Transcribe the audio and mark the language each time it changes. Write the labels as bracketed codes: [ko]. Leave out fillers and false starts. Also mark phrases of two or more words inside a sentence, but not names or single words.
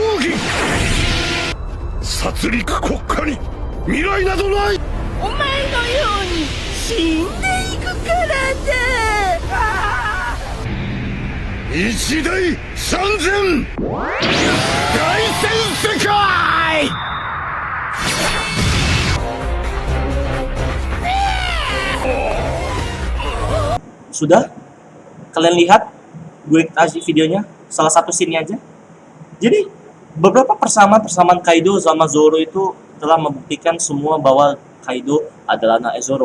[ja] 殺戮国家に未来などない。お前のように死んでいくからだ。一大三千大戦世界。 [id] Sudah? Kalian lihat? Gue kasih videonya, salah satu scene aja. Jadi, beberapa persamaan Kaido sama Zoro itu telah membuktikan semua bahwa Kaido adalah anak Zoro.